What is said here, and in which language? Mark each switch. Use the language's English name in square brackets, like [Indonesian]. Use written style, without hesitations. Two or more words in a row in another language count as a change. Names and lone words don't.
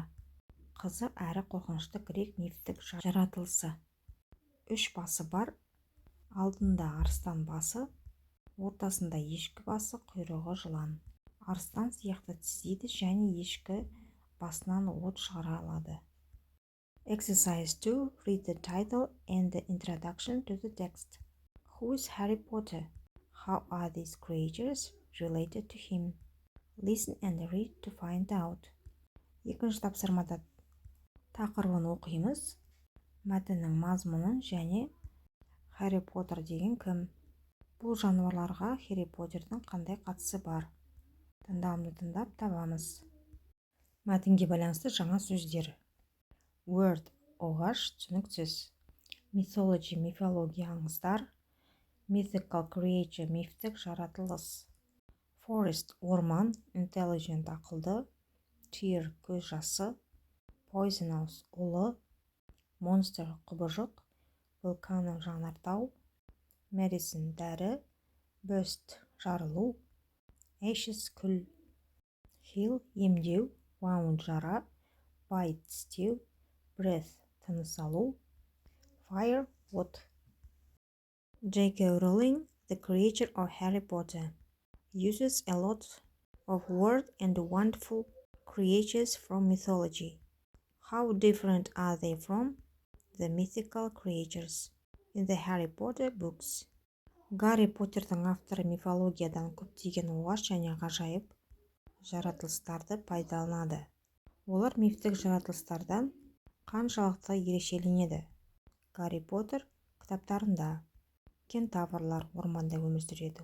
[Kazakh] Қызы әрі қорқынышты грек мифтік жаратылысы. 3 басы бар, алдында арыстан басы, ортасында ешкі басы, құйрығы жылан. Арыстан сияқты тістейді және ешкі басынан от шығара алады. [English] Exercise 2. Read the title and the introduction to the text. Who is Harry Potter? How are these creatures related to him? Listen and read to find out. [Kazakh] Екінші тапсырмада тақырыбын оқимыз, мәтіннің мазмұнын және Harry Potter деген кім? Бұл жануарларға Harry Potterдің қандай қатысы бар? Тыңдамды тыңдап табамыз. Мәтінге байланысты жаңа сөздер. Word, оғаш, түсініксіз. Mythology, мифология, аңыздар. [English] Mythical creature, [Kazakh] мифтік жаратылыс. Forest, орман, intelligent, ақылды. Tear, көз жасы. Poisonous, улы. Monster, құбыжық. Volcano, жанартау. medicine дәрі, burst жарылу, ashes күл, heal емдеу, wound жара, bite тістеу, breath тыныс алу, fire от. [English] J.K. Rowling, the creator of Harry Potter, uses a lot of word and wonderful creatures from mythology. How different are they from the mythical creatures in the Harry Potter books? [Kazakh] Гарри Поттердің авторы мифологиядан көптеген оғаш және ғажайып жаратылыстарды пайдаланады. Олар мифтік жаратылыстардан қаншалықты ерекшеленеді? Гарри Поттер кітаптарында кентаврлар орманда өмір сүреді.